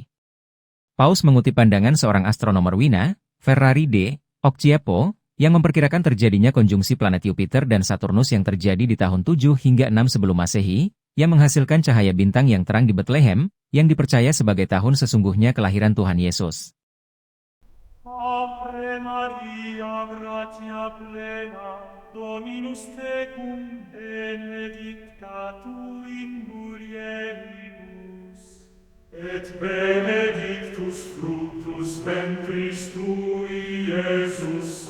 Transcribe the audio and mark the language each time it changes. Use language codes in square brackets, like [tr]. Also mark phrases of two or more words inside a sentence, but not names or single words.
[id] Paus mengutip pandangan seorang astronomer Wina, Ferrari de Occhiepo, yang memperkirakan terjadinya konjungsi planet Jupiter dan Saturnus yang terjadi di tahun 7 hingga 6 sebelum Masehi, yang menghasilkan cahaya bintang yang terang di Bethlehem, yang dipercaya sebagai tahun sesungguhnya kelahiran Tuhan Yesus. [la] Ave Maria, gratia plena, Dominus tecum, benedicta tu in mulieribus, et benedictus fructus ventris tui, Iesus.